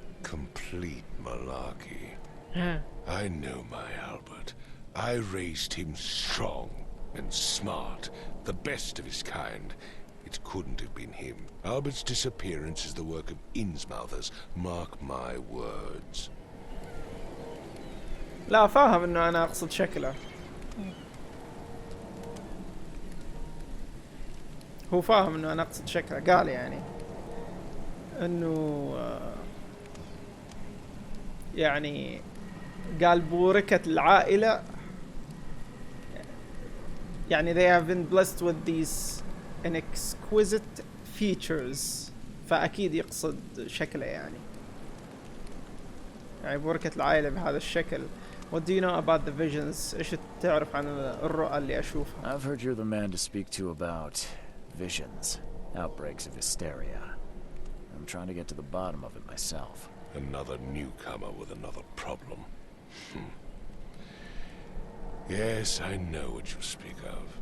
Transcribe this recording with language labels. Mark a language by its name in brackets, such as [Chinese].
[English] Complete malarkey. I know my Albert. I raised him strong and smart, the best of his kind. It couldn't have been him. Albert's disappearance is the work of Innsmouthers. Mark my words. [Arabic] لا فاهم إنه أنا أقصد شكله. هو فاهم إنه أنا أقصد شكله. قال يعني إنه يعني قال بوركة العائلة. [English] يعني they have been blessed with these exquisite features. [Arabic] فأكيد يقصد شكله يعني. يعني بوركة العائلة بهذا الشكل. [English] What do you know about the visions? [Arabic] إيش تعرف عن الرؤى اللي أشوفها؟ [English] I've heard you're the man to speak to about visions, outbreaks of hysteria. I'm trying to get to the bottom of it myself. Another newcomer with another problem. Yes, I know what you speak of.